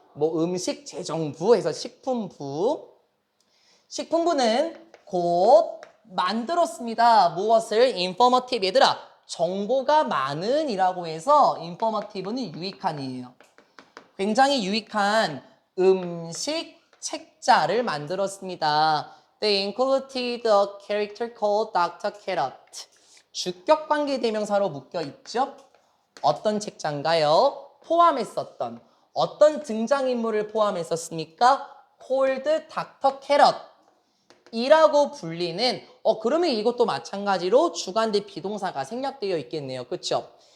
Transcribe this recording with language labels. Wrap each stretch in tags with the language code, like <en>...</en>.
<ko>뭐 음식 재정부에서 식품부. 식품부는 곧 만들었습니다. 무엇을? informative. 얘들아, 정보가 많은 이라고 해서 informative는 유익한이에요. 굉장히 유익한 음식 책자를 만들었습니다.</ko> <en>They included a character called Dr. Carrot.</en> <ko>주격관계 대명사로 묶여 있죠? 어떤 책자인가요? 포함했었던 어떤 등장인물을 포함했었습니까?</ko> <en>called Dr.</en> <ko>Carrot 이라고 불리는 그러면 이것도 마찬가지로 주관대 비동사가 생략되어 있겠네요. 그렇죠?</ko>